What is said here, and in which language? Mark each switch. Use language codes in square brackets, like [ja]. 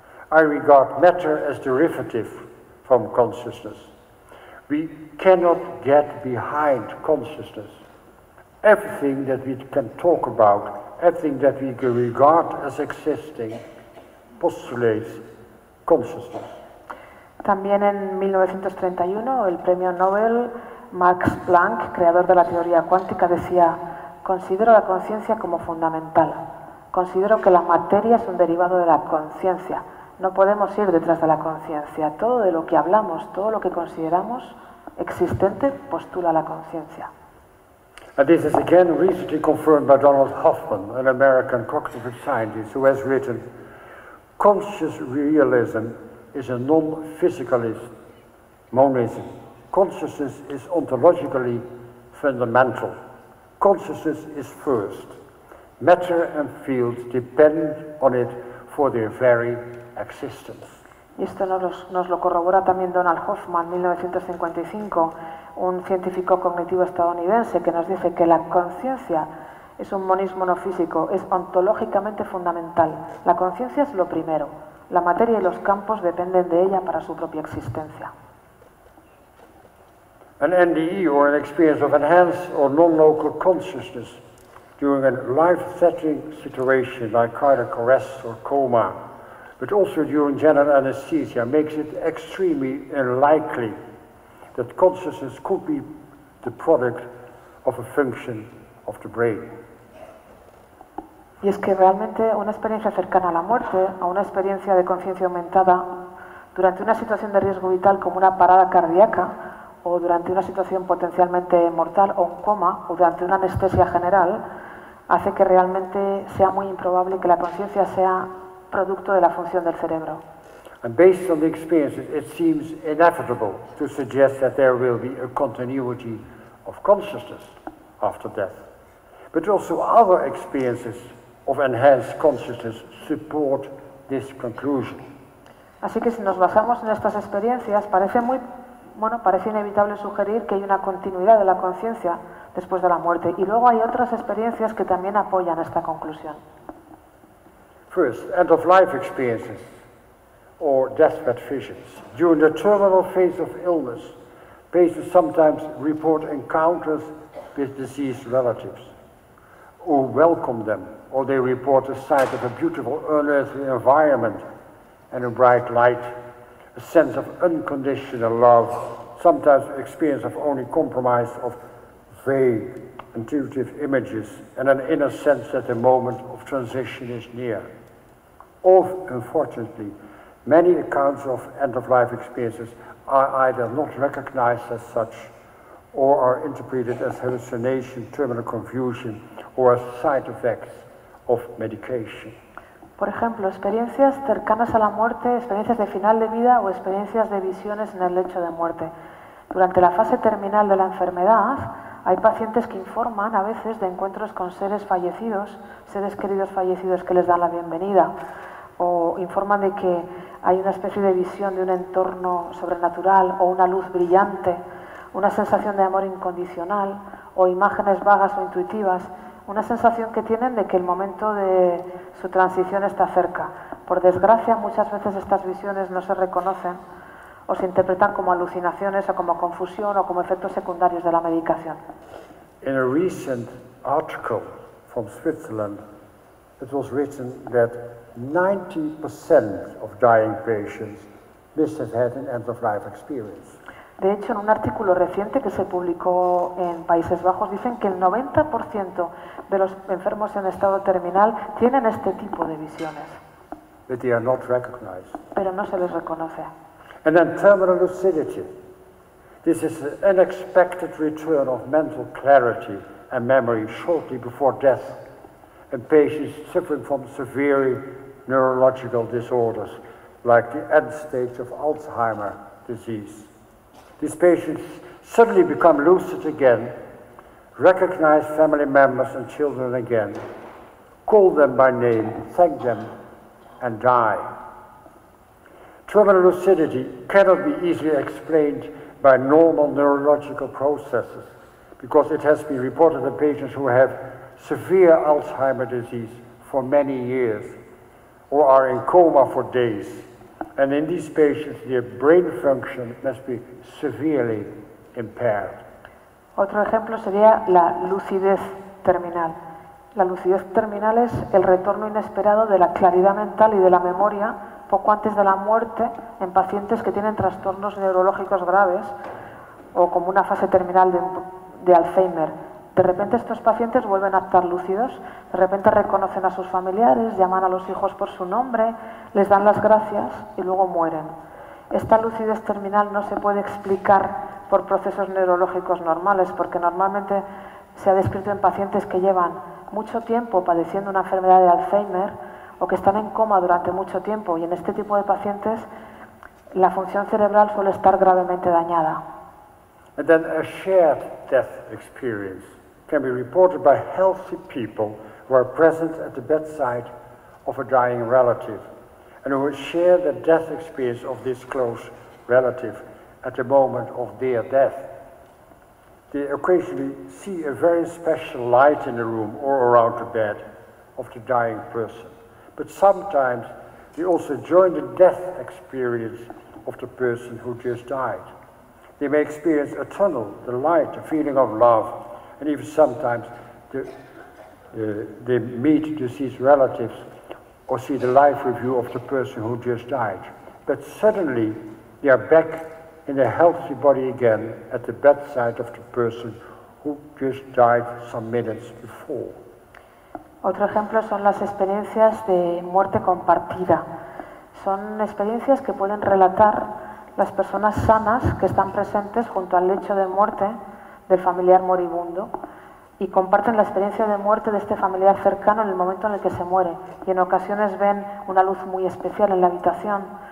[en] I regard matter as derivative from consciousness. We cannot get behind consciousness. Everything that we can talk about, everything that we can regard as existing, postulates consciousness. [es] También en 1931, el premio Nobel Max Planck, creador de la teoría cuántica, decía: considero la conciencia como fundamental. Considero que la materia es un derivado de la conciencia. No podemos ir detrás de la conciencia. Todo de lo que hablamos, todo lo que consideramos existente, postula la conciencia. [en] And this is again recently confirmed by Donald Hoffman, an American cognitive scientist, who has written, conscious realism is a non-physicalist monism. Consciousness is ontologically fundamental. Consciousness is first. Matter and fields depend on it for their very existence. [es] Y esto nos lo corrobora también Donald Hoffman, 1955, un científico cognitivo estadounidense que nos dice que la conciencia es un monismo no físico, es ontológicamente fundamental. La conciencia es lo primero. La materia y los campos dependen de ella para su propia existencia. [en] An NDE, or an experience of enhanced or non-local consciousness during a life-threatening situation like cardiac arrest or coma, but also during general anesthesia, makes it extremely unlikely that consciousness could be the product of a function of the brain. [es] Y es que realmente una experiencia cercana a la muerte, a una experiencia de conciencia aumentada, durante una situación de riesgo vital como una parada cardíaca, o durante una situación potencialmente mortal o un coma, o durante una anestesia general, hace que realmente sea muy improbable que la conciencia sea producto de la función del cerebro. [en] And based on the experience, it seems inevitable to suggest that there will be a continuity of consciousness after death. But also other experiences of enhanced consciousness support this conclusion. [es] Así que si nos basamos en estas experiencias, parece inevitable sugerir que hay una continuidad de la conciencia después de la muerte. Y luego hay otras experiencias que también apoyan esta conclusión. [en] First, end of life experiences or deathbed visions. During the terminal phase of illness, patients sometimes report encounters with deceased relatives who welcome them, or they report a sight of a beautiful unearthly environment and a bright light, a sense of unconditional love, sometimes experience of only compromise of vague, intuitive images, and an inner sense that the moment of transition is near. Or, unfortunately, many accounts of end-of-life experiences are either not recognized as such, or are interpreted as hallucination, terminal confusion, or as side effects of medication. [es] Por ejemplo, experiencias cercanas a la muerte, experiencias de final de vida o experiencias de visiones en el lecho de muerte. Durante la fase terminal de la enfermedad, hay pacientes que informan a veces de encuentros con seres fallecidos, seres queridos fallecidos que les dan la bienvenida, o informan de que hay una especie de visión de un entorno sobrenatural o una luz brillante, una sensación de amor incondicional o imágenes vagas o intuitivas. Una sensación que tienen de que el momento de su transición está cerca. Por desgracia, muchas veces estas visiones no se reconocen o se interpretan como alucinaciones o como confusión o como efectos secundarios de la medicación. [en] In a recent article from Switzerland, it was written that 90% of dying patients must have had an end-of-life experience. [es] De hecho, en un artículo reciente que se publicó en Países Bajos, dicen que el 90% de los enfermos en estado terminal tienen este tipo de visiones. [en] But they are not recognized. [es] Pero no se les reconoce. [en] And then terminal lucidity. This is an unexpected return of mental clarity and memory shortly before death in patients suffering from severe neurological disorders like the end stage of Alzheimer's disease. These patients suddenly become lucid again, recognize family members and children again, call them by name, thank them, and die. Terminal lucidity cannot be easily explained by normal neurological processes because it has been reported in patients who have severe Alzheimer's disease for many years or are in coma for days. And in these patients, their brain function must be severely impaired. [es] Otro ejemplo sería la lucidez terminal. La lucidez terminal es el retorno inesperado de la claridad mental y de la memoria poco antes de la muerte en pacientes que tienen trastornos neurológicos graves o como una fase terminal de Alzheimer. De repente estos pacientes vuelven a estar lúcidos, de repente reconocen a sus familiares, llaman a los hijos por su nombre, les dan las gracias y luego mueren. Esta lucidez terminal no se puede explicar por procesos neurológicos normales, porque normalmente se ha descrito en pacientes que llevan mucho tiempo padeciendo una enfermedad de Alzheimer o que están en coma durante mucho tiempo, y en este tipo de pacientes la función cerebral suele estar gravemente dañada. [en] And then a shared death experience can be reported by healthy people who are present at the bedside of a dying relative and who share the death experience of this close relative at the moment of their death. They occasionally see a very special light in the room or around the bed of the dying person. But sometimes they also join the death experience of the person who just died. They may experience a tunnel, the light, a feeling of love, and even sometimes they meet deceased relatives or see the life review of the person who just died. But suddenly they are back in a healthy body again at the bedside of the person who just died some minutes before. [es] Otro ejemplo son las experiencias de muerte compartida. Son experiencias que pueden relatar las personas sanas que están presentes junto al lecho de muerte del familiar moribundo y comparten la experiencia de muerte de este familiar cercano en el momento en el que se muere, y en ocasiones ven una luz muy especial en la habitación